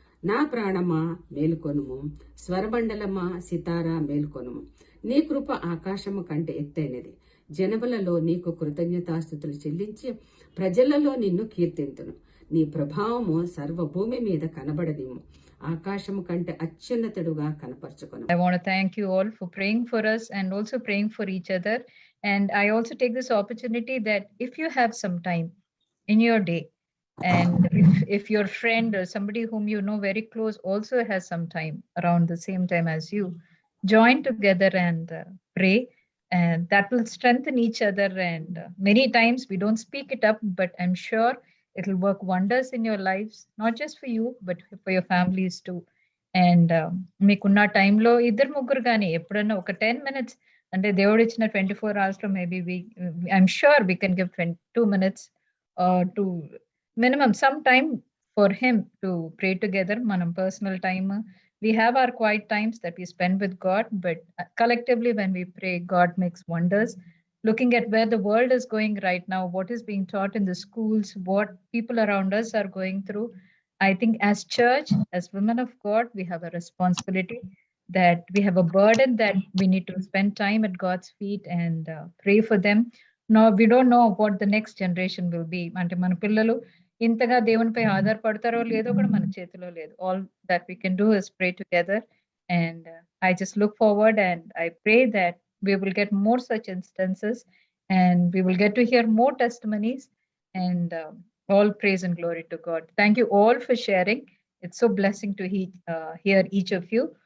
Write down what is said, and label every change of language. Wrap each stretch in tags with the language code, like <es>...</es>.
<te>నా ప్రాణమా మేలుకొనుము, స్వరమండలమా సితారా మేలుకొనుము. నీ కృప ఆకాశము కంటే ఎత్తైనది. జనములలో నీకు కృతజ్ఞతాస్తుతులు చెల్లించి ప్రజలలో నిన్ను కీర్తింతును. నీ ప్రభావము సర్వభూమి మీద కనబడనిమ్ము. ఆకాశము కంటే అత్యున్నతుడుగా కనపరచుకొను.</te> <en>I want to thank you all for praying for us and also praying for each other. And I also take this opportunity that if you have some time in your day, and if your friend or somebody whom you know very close also has some time around the same time as you, join together and pray, and that will strengthen each other. And many times we don't speak it up, but I'm sure it will work wonders in your lives, not just for you but for your families too. And</en> <te>మీకున్న టైంలో ఇద్దరు ముగ్గురు కానీ ఎప్పుడన్నా ఒక</te> <en>10 minutes,</en> <te>అంటే దేవుడు ఇచ్చిన</te> <en>24 hours లో maybe I'm sure we can give 2 minutes to minimum some time for him to pray together. Manam personal time, we have our quiet times that we spend with God, but collectively when we pray, God makes wonders. Looking at where the world is going right now, what is being taught in the schools, what people around us are going through, I think as church, as women of God, we have a responsibility, that we have a burden that we need to spend time at God's feet and pray for them. No, we don't know what the next generation will be.</en> <te>Ante mana pillalu ఇంతగా దేవునిపై ఆధారపడతారో లేదో కూడా మన చేతిలో లేదు.</te> <en>All that we can do is pray together, and I just look forward and I pray that we will get more such instances and we will get to hear more testimonies, and all praise and glory to God. Thank you all for sharing. It's so blessing to hear each of you.</en>